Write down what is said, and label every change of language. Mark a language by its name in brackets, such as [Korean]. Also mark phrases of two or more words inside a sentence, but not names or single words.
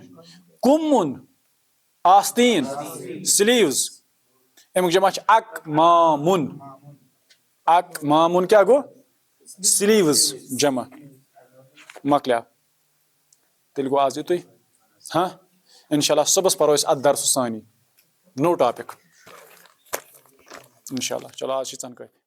[Kashmiri] کمن آستین سلیوز امیک جمع چھ اکمامن. اکمامن کیا گو سلیوز جمع. مکلیو تیل گو آز یتُے. ہاں انشاءاللہ صبح پرو ات درس ثانی [English] new topic [Kashmiri] انشاءاللہ. [Urdu] چلو آج [Kashmiri] چھ ژن کتھ.